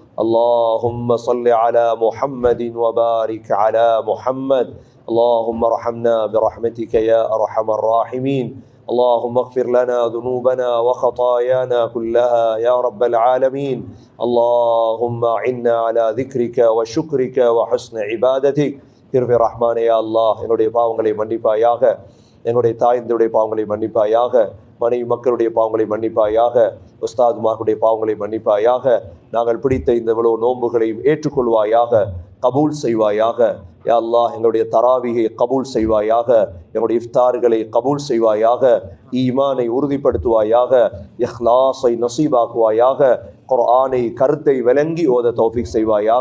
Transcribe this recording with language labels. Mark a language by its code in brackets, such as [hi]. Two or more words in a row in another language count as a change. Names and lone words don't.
[ar] اللهم صل على محمد وبارك على محمد. اللهم ارحمنا برحمتك يا أرحم الراحمين. اللهم اغفر لنا ذنوبنا وخطايانا كلها يا رب العالمين. اللهم أعنا على ذكرك وشكرك وحسن عبادتك. [ta] கிருபை ரஹ்மானே [ar] يا الله, [ta] என்னுடைய பாவங்களை மன்னிப்பாயாக, என்னுடைய தாய்ந்தருடைய பாவங்களை மன்னிப்பாயாக, மனைவி மக்களுடைய பாவங்களை மன்னிப்பாயாக, உஸ்தாதுமார்களுடைய பாவங்களை மன்னிப்பாயாக. நாங்கள் பிடித்த இந்த இவ்வளவு நோன்புகளையும் ஏற்றுக்கொள்வாயாக, கபூல் செய்வாயாக. [ar] يا الله, [ta] எங்களுடைய தராவிகை கபூல் செய்வாயாக, எங்களுடைய இஃப்தார்களை கபூல் செய்வாயாக, ஈமானை உறுதிப்படுத்துவாயாக, இஹ்லாஸை நசீபாக்குவாயாக, குர்ஆனை கருத்தை விளங்கி ஓத தௌஃபீக் செய்வாயாக.